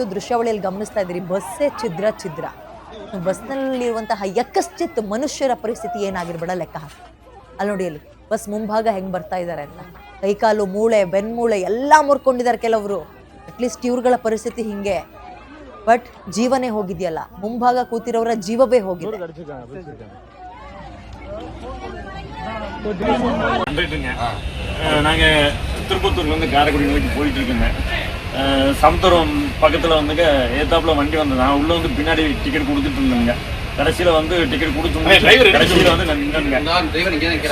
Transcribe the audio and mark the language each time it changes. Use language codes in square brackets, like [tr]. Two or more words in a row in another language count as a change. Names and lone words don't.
[kn] ದೃಶ್ಯಾವಳಿಯಲ್ಲಿ ಗಮನಿಸ್ತಾ ಇದ್ದೀರಿ, ಬಸ್ಸೇ ಛಿದ್ರ. ಬಸ್ನಲ್ಲಿರುವಂತಹ ಯಕಶ್ಚಿತ್ ಮನುಷ್ಯರ ಪರಿಸ್ಥಿತಿ ಏನಾಗಿರ್ಬೇಡ ಲೆಕ್ಕ ಹಾಕಿ. ಅಲ್ಲಿ ನೋಡಿ, ಅಲ್ಲಿ ಬಸ್ ಮುಂಭಾಗ ಹೆಂಗ್ ಬರ್ತಾ ಇದ್ದಾರೆ ಅಂತ. ಕೈಕಾಲು ಮೂಳೆ, ಬೆನ್ಮೂಳೆ ಎಲ್ಲ ಮುರ್ಕೊಂಡಿದ್ದಾರೆ ಕೆಲವರು. [en] at least [kn] ಇವ್ರುಗಳ ಪರಿಸ್ಥಿತಿ ಹಿಂಗೆ. ಬಟ್ ಜೀವನೇ ಹೋಗಿದೆಯಲ್ಲ, ಮುಂಭಾಗ ಕೂತಿರೋರ ಜೀವವೇ ಹೋಗಿದೆ. [ta] நாங்க திருப்பத்தூர்ல இருந்து காரைக்குடி நோக்கி போயிட்டு இருக்கேன். சமுத்திரம் பக்கத்துல வந்துங்க ஏத்தாப்புல வண்டி வந்தது. நான் உள்ள வந்து பின்னாடி டிக்கெட் கொடுத்துட்டு இருந்தேங்க. கடைசியில வந்து டிக்கெட் கொடுத்து கடைசியில வந்து நான் நின்னுங்க.